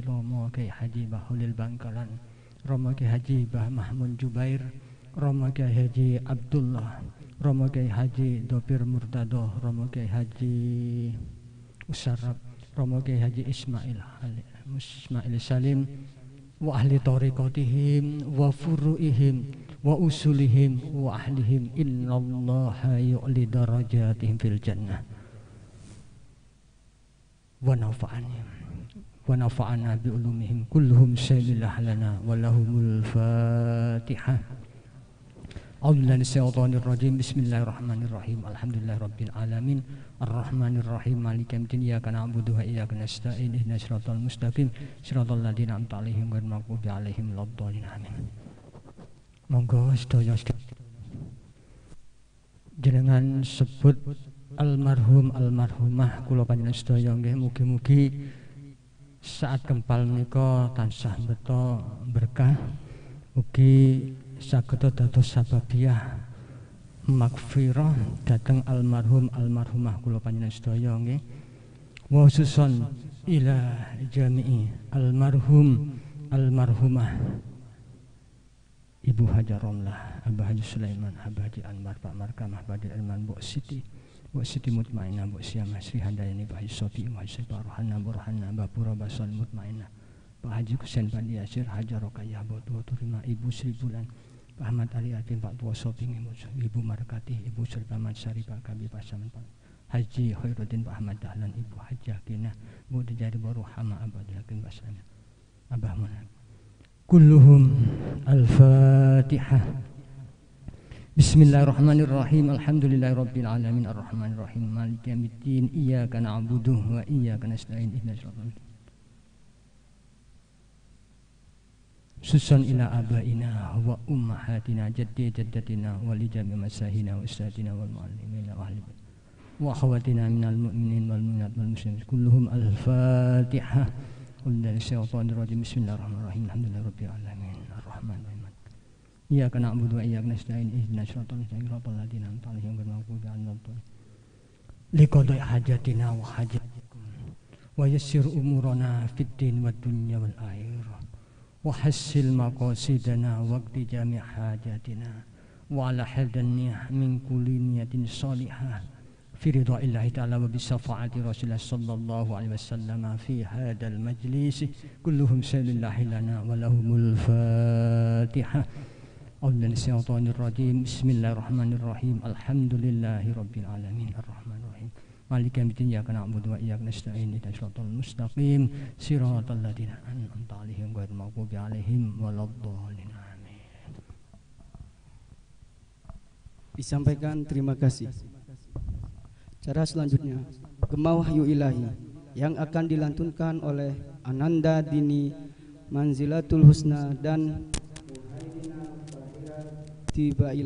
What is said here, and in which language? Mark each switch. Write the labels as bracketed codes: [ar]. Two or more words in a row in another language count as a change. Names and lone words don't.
[ar] Romo Kiai Haji Bahulil Bangkalan, Romo Kiai Haji Bah Mahmud Jubair, Romo Kiai Haji Abdullah, Romo Kiai Haji Dopir Murtadoh, Romo Kiai Haji Usarab, Romo Kiai Haji Ismail Salim, وأهل طريقتهم وفروعهم وأصولهم وأهليهم, إن الله يعلي درجاتهم في الجنة ونفعنا بعلومهم كلهم سيدي الله لنا ولهم الفاتحة. أعوذ بالله من الشيطان الرجيم. بسم الله الرحمن الرحيم. الحمد لله رب العالمين. الرحمن الرحيم. مالك يوم الدين. إياك نعبد وإياك نستعين. اهدنا الصراط المستقيم. صراط الذين أنعمت عليهم غير المغضوب عليهم ولا الضالين. [jv] Amin. Monggo sedaya jenengan sebut almarhum almarhumah kula panjenengan sedaya nggih, mugi-mugi saat kempal menika tansah beto berkah, mugi saged dados sababiyah magfirah dhateng almarhum almarhumah kula panjenengan sedaya nggih, [ar] وخصوصا إلى جميع المرحوم المرحومة Ibu Haja Romlah, Abah Haji Sulaiman, Abah Haji Anwar, Pak Markamah, Pak Haji Irman, Bu Siti Mutmainah, Bu Syamah, Sri Handayani, Pak Haji Sofi, Pak Haji Pak Rohana, Burhana, Pak Pura Bason Mutmainah, Pak Haji Kusen Pak Yasir, Haja Rokayah, Bu Tua Turima, Ibu Sri Bulan, Pak Ahmad Ali Arifin, Pak Tua Sofi, Ibu Markati, Ibu Sri Paman Sari, Pak Kabi Pasaman, Pak Haji Khairuddin, Pak Ahmad Dahlan, Ibu Haji Akinah, Bu Dijari Baruhama, Abah Yakin Basana, Abah Munah. كلهم الفاتحة. بسم الله الرحمن الرحيم. الحمد لله رب العالمين الرحمن الرحيم مالك يوم الدين إياك نعبد وإياك نستعين اهدنا الصراط المستقيم. سوسن إلى آبائنا وأمهاتنا جداتنا ولجميع مشايخنا وأستاذنا والمعلمين وأهل وأخواتنا من المؤمنين والمؤمنات والمسلمين كلهم الفاتحة. بسم الله الرحمن الرحيم. الحمد لله رب العالمين الرحمن الرحيم. إياك نعبد وإياك نستعين اهدنا الصراط المستقيم صراط الذين أنعمت عليهم غير المغضوب عليهم ولا الضالين. لقضاء حاجاتنا وحاجاتكم ويسر أمورنا في الدين والدنيا والآخرة وحصل مقاصدنا وقت جميع حاجاتنا وعلى هدانية من كل نية صالحة في رضا الله تعالى وبشفاعة رسول الله صلى الله عليه وسلم في هذا المجلس كلهم سل لله لنا ولهم الفاتحة. أعوذ بالله من الشيطان الرجيم. بسم الله الرحمن الرحيم. الحمد لله رب العالمين الرحمن الرحيم مالك يوم الدين إياك نعبد وإياك نستعين اهدنا الصراط المستقيم صراط الذين أنعمت عليهم غير المغضوب عليهم ولا الضالين. Amin. [id] Disampaikan terima kasih. Cara selanjutnya Gema Wahyu Ilahi yang akan dilantunkan oleh Ananda Dini Manzilatul Husna dan Tibailah.